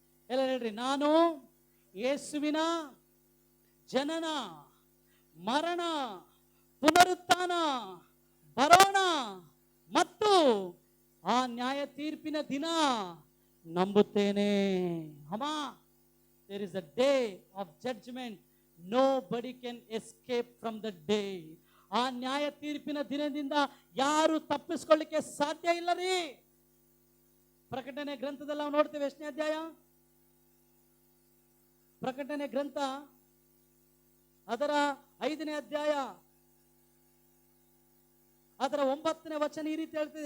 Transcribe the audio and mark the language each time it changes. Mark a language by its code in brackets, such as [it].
[kn] ಎಲ್ಲ ಹೇಳ್ರಿ, ನಾನು ಯೇಸುವಿನ ಜನನ ಮರಣ ಪುನರುತ್ಥಾನ ಬರೋಣ ಮತ್ತು ಆ ನ್ಯಾಯ ತೀರ್ಪಿನ ದಿನ ನಂಬುತ್ತೇನೆ. ಅಮ್ಮ, [en] there is a day of judgment. Nobody can escape from the day. [kn] ಆ ನ್ಯಾಯ ತೀರ್ಪಿನ ದಿನದಿಂದ ಯಾರು ತಪ್ಪಿಸ್ಕೊಳ್ಳಿಕ್ಕೆ ಸಾಧ್ಯ ಇಲ್ಲ ರೀ. ಪ್ರಕಟಣೆ ಗ್ರಂಥದಲ್ಲಿ ನಾವು ನೋಡ್ತೇವೆ. ಎಷ್ಟನೇ ಅಧ್ಯಾಯ? ಪ್ರಕಟಣೆ ಗ್ರಂಥ ಅದರ 5ನೇ ಅಧ್ಯಾಯ ಅದರ 9ನೇ ವಚನ ಈ ರೀತಿ ಹೇಳ್ತದೆ.